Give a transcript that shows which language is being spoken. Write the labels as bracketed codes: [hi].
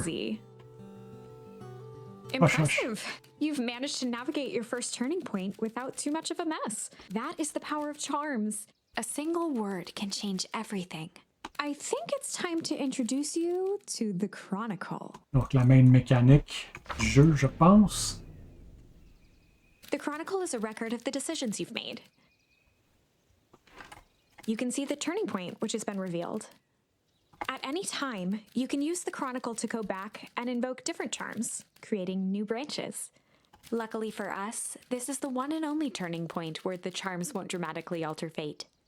[en] Easy. Hush, Impressive. You've managed to navigate your first turning point without too much of a mess. That is the power of charms. A single word can change everything. I think it's time to introduce you to the Chronicle. [fr] Donc la main mécanique du jeu, je pense. [en] The Chronicle is a record of the decisions you've made. You can see the turning point which has been revealed. At any time, you can use the Chronicle to go back and invoke different charms, creating new branches. Luckily for us, this is the one and only turning point where the charms won't dramatically alter fate.